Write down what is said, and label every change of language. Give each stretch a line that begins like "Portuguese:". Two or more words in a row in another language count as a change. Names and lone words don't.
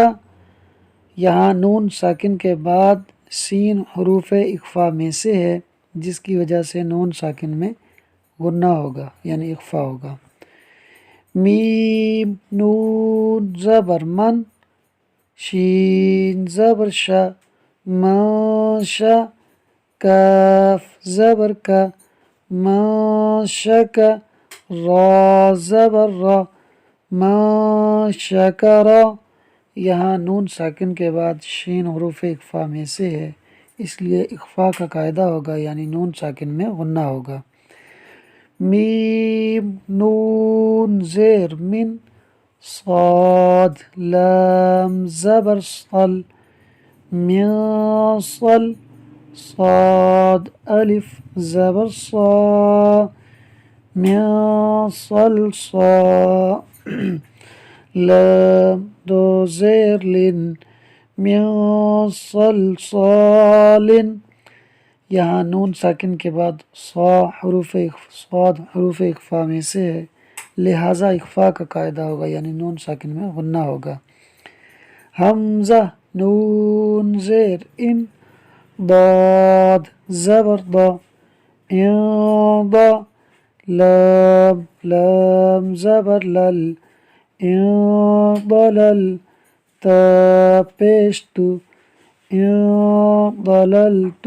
Urdu: یہاں نون ساکن کے بعد سین حروف اخفاء میں سے ہے، جس کی وجہ سے نون ساکن میں غنہ ہوگا یعنی اخفاء ہوگا۔ میم نون زبر من، شین زبر شا، من شا، کاف زبر کا، من شکا، را زبر را، من شکرا۔ یہاں نون ساکن کے بعد شین حروف اخفاء میں سے ہے، اس لیے اخفاء کا قاعدہ ہوگا یعنی نون ساکن میں غنہ ہوگا۔ میم نون زیر من، صاد لام زبر صل، من صل، صاد الف زبر صا، من صل صا، لام دو زیر لن، من صلصال۔ یہاں نون ساکن کے بعد صاد حروف اخفاء میں سے ہے، لہٰذا اخفاء کا قاعدہ ہوگا یعنی نون ساکن میں غنہ ہوگا۔ حمزہ نون زیر ان، ضاد زبر ضا، ان ضا، لام لام زبر لل، ان ضلل، تا پیش تو، ان ضللت۔